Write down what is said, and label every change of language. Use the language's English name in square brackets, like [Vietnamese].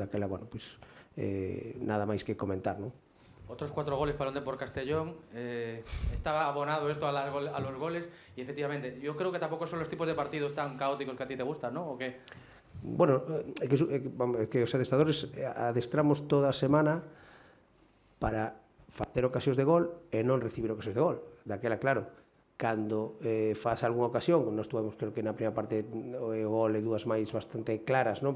[Galician] Daquela, bueno, pois nada máis que comentar, non? [Spanish] Otros 4 goles para el Depor Castellón. Estaba abonado esto a los goles y efectivamente, yo creo que tampoco son los tipos de partidos tan caóticos que a ti te gustan, ¿no? ¿O qué? [Galician] Bueno, que os adestradores adestramos toda a semana para facer ocasións de gol e non recibir ocasións de gol. Daquela, claro, cando faz algunha ocasión, nós tuvemos creo que na primeira parte o gol e dúas máis bastante claras, non?